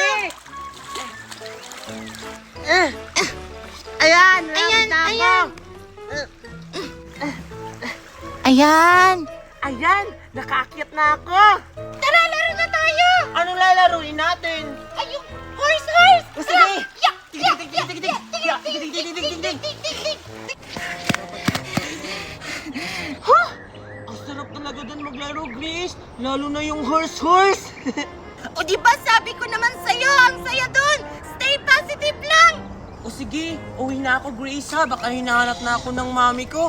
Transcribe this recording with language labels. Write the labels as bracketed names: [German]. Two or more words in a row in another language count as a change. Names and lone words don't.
[Filipino] Sige! Ayan! Ayan, na ako. ayan. Ayan! Ayan! Nakaakyat na ako! Tara, laro na tayo! Anong lalaruin natin? Ay, yung horse! O, sige. Yak! Yak! Dig, dig, Yak! dig, dig, Yak! dig, Yak! dig, dig, dig, dig, dig, dig. Dig! Ang sarap talaga dun maglaro, Grace! Lalo na yung horse! O di ba sabi ko naman sa'yo, ang saya dun! [English] Stay positive [Filipino] lang! O sige, uwi na ako, Grace, ha? Baka hinahanap na ako ng mami ko.